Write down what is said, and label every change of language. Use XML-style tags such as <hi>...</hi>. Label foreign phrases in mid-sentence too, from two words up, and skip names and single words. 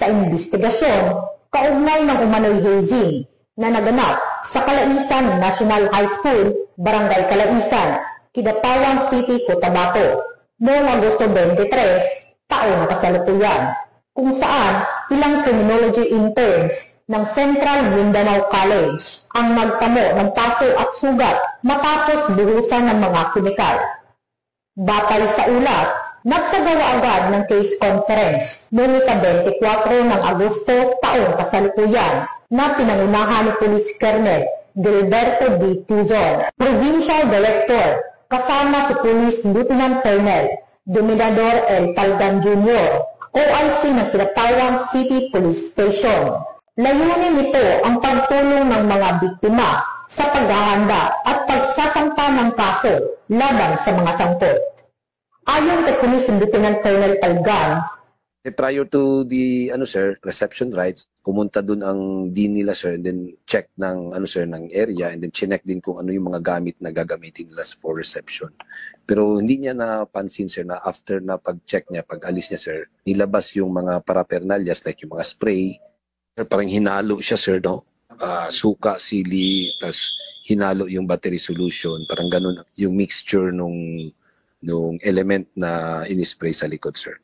<tl>investigasyon kaugnay ng umano'y hazing na naganap sa Kalaisan National High School, Barangay Kalaisan, Kidapawan City, Cotabato noong Agosto 23, taong kasalukuyan, kung saan ilang</tl> <en>criminology interns</en> <tl>ng Central Mindanao College ang nagtamo ng paso at sugat matapos buhusan ng mga kemikal. Batay sa ulat, nagsagawa agad ng</tl> <en>case conference</en> <tl>noong ika-24 ng Agosto taong kasalukuyan na pinangunahan ni Police Colonel Gilberto B. Tuzon, Provincial Director, kasama si Police Lieutenant Colonel Dominador L. Talgan Jr., OIC ng Kidapawan City Police Station. Layunin nito ang pagtulong ng mga biktima sa paghahanda at pagsasampa ng kaso laban sa mga sangkot. Ayon kay Police Lieutenant Colonel Talgan,</tl> <en>prior to the reception rights,</en> <tl>pumunta dun ang dean nila sir,</tl> <en>and then check</en> <tl>ng ng area,</tl> <en>and then</en> <tl>chinek din kung ano yung mga gamit na gagamitin nila</tl> <en>for reception.</en> <tl>Pero hindi niya napansin sir na after na pag-check niya, pag-alis niya sir, nilabas yung mga paraphernalias like yung mga spray. Sir, parang hinalo siya sir, no? Suka, sili, tas hinalo yung</tl> <en>battery solution,</en> <tl>parang ganun yung mixture nung element na inispray sa likod sir.</tl>